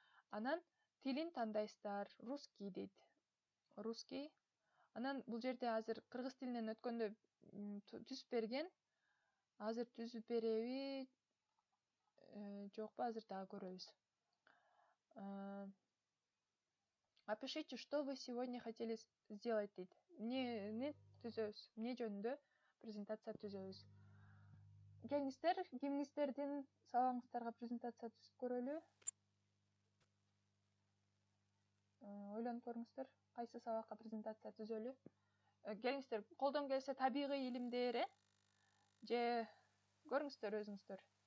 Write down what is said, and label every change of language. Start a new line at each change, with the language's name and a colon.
Kyrgyz: Анан тилин тандайсыздар, русский дейт. Русский. Анан бул жерде азыр кыргыз тилинен өткөндө түзүп берген. Азыр түзүп береби, жокпу, азыр дагы көрөбүз.
Russian: Опишите, что вы сегодня хотели сделать
Kyrgyz: дейт. Эмнени түзөбүз, эмне жөнүндө презентация түзөбүз. Келиңиздер, кимиңиздердин сабагыңыздарга презентация түзүп көрөлү. Ойлонуп көрүңүздөр, кайсы сабакка презентация түзөлү. Келиңиздер, колдон келсе табигый илимдер, же көрүңүздөр өзүңүздөр.